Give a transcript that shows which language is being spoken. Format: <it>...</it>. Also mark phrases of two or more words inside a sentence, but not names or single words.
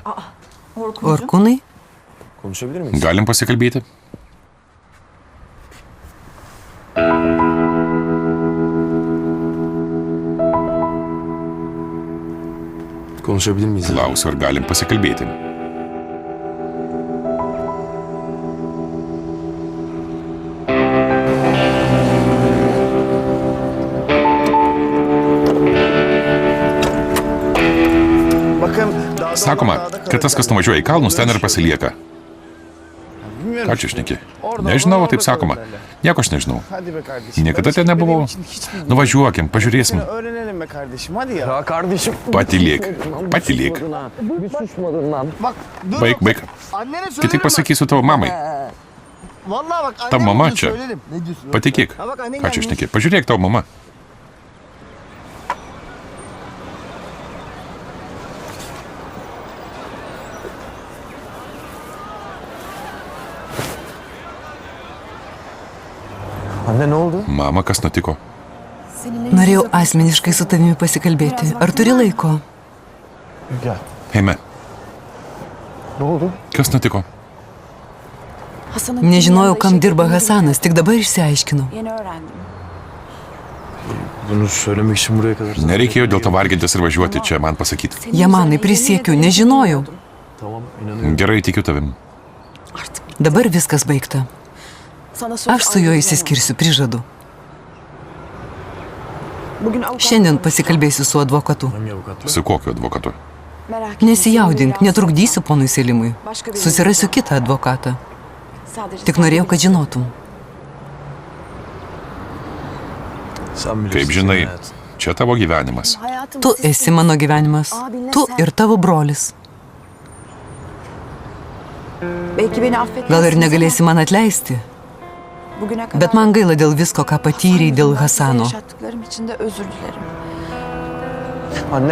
<lt>Orkūnai?</lt> <tr>Konuşabilir miyiz?</tr> <lt>galim pasikalbėti?</lt> <tr>Konuşabilir miyiz?</tr> <lt>Klausiu, ar galim pasikalbėti? Sakoma, kad tas, kas nuvažiuoja į kalnus, ten ir pasilieka. Ką čia šneki? Nežinau, taip sakoma. Nieko aš nežinau. Niekada ten nebuvau. Nuvažiuokim, pažiūrėsim.</lt> <tr>Ya kardeşim.</tr> <lt>Patylėk. Patylėk. Baig. Kai tik pasakysiu tavo mamai. Tavo mama čia. Patikėk. Ką čia šneki? Pažiūrėk, tavo mama.</lt> <tr>Anne ne oldu?</tr> <lt>Mama, kas nutiko? Norėjau asmeniškai su tavimi pasikalbėti. Ar turi laiko?</lt> <tr>Gel.</tr> <lt>Eime.</lt> <tr>Ne oldu?</tr> <lt>Kas nutiko? Nežinojau, kam dirba Hasanas, tik dabar išsiaiškinau.</lt> <tr>Bunu söylemek için buraya kadar...</tr> <lt>Nereikėjo dėl to vargintis ir važiuoti čia man pasakyti. Jamanai, prisiekiu, nežinojau.</lt> <tr>Tamam, inanıyorum.</tr> <lt>Gerai, tikiu tavim. Dabar viskas baigta. Aš su juo įsiskirsiu, prižadu. Šiandien pasikalbėsiu su advokatu.</lt> <tr>Hangi avukatla?</tr> <lt>Su kokiu advokatu? Nesijaudink, netrukdysiu ponui Selimui. Susirasiu kitą advokatą. Tik norėjau, kad žinotum.</lt> <tr>Sen bilirsin.</tr> <lt>Kaip žinai, čia tavo gyvenimas. Tu esi mano gyvenimas. Tu ir tavo brolis. Gal ir negalėsi man atleisti, bet man gaila dėl visko, ką patyrei dėl Hasano.</lt> <tr>Anne.</tr>